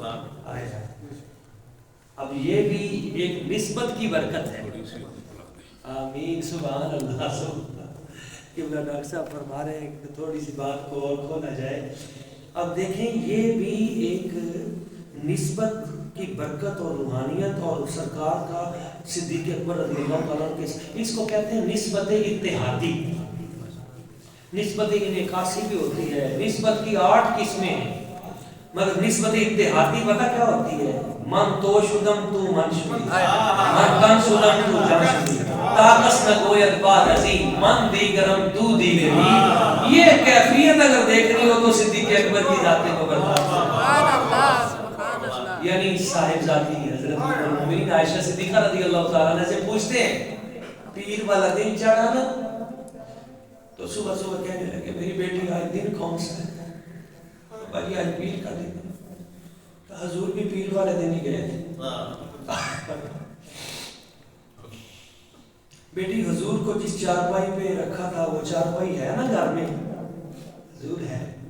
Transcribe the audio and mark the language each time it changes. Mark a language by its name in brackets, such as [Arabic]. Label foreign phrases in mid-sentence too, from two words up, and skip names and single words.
[Urdu] آیا اب یہ بھی ایک نسبت کی برکت ہے [Arabic] آمین سبحان اللہ سبحان اللہ [Urdu] کہ ڈاکٹر صاحب فرما رہے ہیں کہ تھوڑی سی بات کو اور کھولا جائے اب دیکھیں یہ بھی ایک نسبت کی برکت اور روحانیت اور سرکار کا صدیق اکبر رضی اللہ تعالیٰ کے اس کو کہتے ہیں نسبت اتحادی نسبت انعکاسی بھی ہوتی ہے نسبت کی 8 قسمیں ہیں مگر نسبت اتحادی پتہ کیا ہوتی ہے [Persian] من تو شدم تو من شدی من تن شدم تو جن شدی تاکس نہ گوید باد عظیم من دیگرم تو دیگری [Urdu] یہ کیفیت اگر دیکھنی ہو تو صدیق اکبر کی ذات مبارک [Arabic] سبحان اللہ سبحان اللہ [Urdu] یعنی صاحب ذاتی حضرت المؤمنین عائشہ صدیقہ [Arabic] رضی اللہ تعالیٰ عنہ [Urdu] سے پوچھتے ہیں پیر والا دن چڑھا نا تو صبح صبح کہنے لگے میری بیٹی آج دن کون سا ہے بھائی آج پیر کا دن ہے حضور بھی پیر والے دن ہی گئے تھے بیٹی حضور کو جس چارپائی پہ رکھا تھا وہ چارپائی ہے نا گھر میں حضور ہے